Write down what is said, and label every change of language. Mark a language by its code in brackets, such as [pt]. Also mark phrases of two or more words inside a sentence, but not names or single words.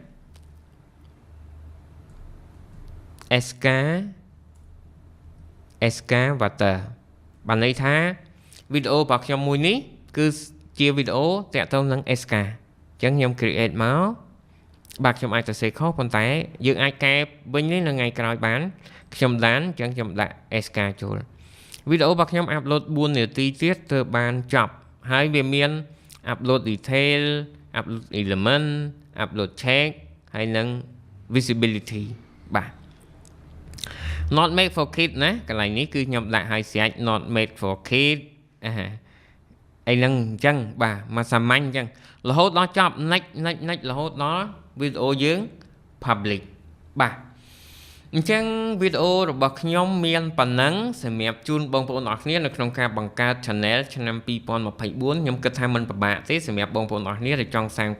[km] SK Water បានន័យថាវីដេអូរបស់ខ្ញុំមួយនេះគឺជាវីដេអូតាក់ទងនឹង SK អញ្ចឹងខ្ញុំ create មកបាទខ្ញុំអាចសរសេរខុសប៉ុន្តែយើងអាចកែវិញនេះនៅថ្ងៃក្រោយបានខ្ញុំដានអញ្ចឹងខ្ញុំដាក់ SK ចូលវីដេអូរបស់ខ្ញុំ upload 4នាទីទៀតទើបបានចប់ហើយវាមាន [en] upload detail upload element upload check [km] ហើយនឹង visibility បាទ [en] not made for kids [km] ណាកន្លែងនេះគឺខ្ញុំដាក់ឲ្យស្រេច [en] not made for kids [km] អីហ្នឹងអញ្ចឹងបាទមកសាមញ្ញអញ្ចឹងរហូតដល់ចប់និចរហូតដល់វីដេអូយើង public បាទអញ្ចឹងវីដេអូរបស់ខ្ញុំមានប៉ុណ្ណឹងសម្រាប់ជូនបងប្អូនអរគ្នានៅក្នុងការបង្កើត channel ឆ្នាំ2024ខ្ញុំគិតថាមិនពិបាកទេសម្រាប់បងប្អូនអរគ្នាដែលចង់សាង